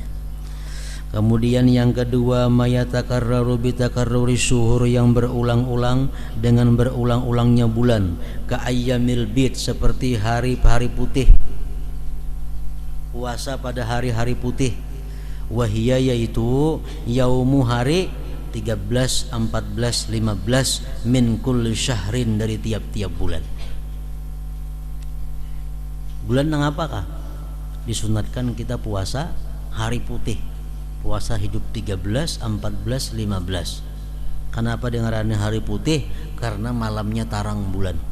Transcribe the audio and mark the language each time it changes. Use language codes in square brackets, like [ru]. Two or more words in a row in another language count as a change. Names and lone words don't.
[id] Kemudian yang kedua, [ar] ما يتكرر بتكرر الشهور, [id] yang berulang-ulang dengan berulang-ulangnya bulan, [ar] كأيام البيض, [id] seperti hari-hari putih, puasa pada hari-hari putih, wahia, yaitu yaumu, hari 13, 14, 15 [ar] من كل شهر, [id] dari tiap-tiap bulan. Bulan yang apakah? Disunatkan kita puasa hari putih, puasa hidup 13, 14, 15. Kenapa dengarannya hari putih? Karena malamnya tarang bulan.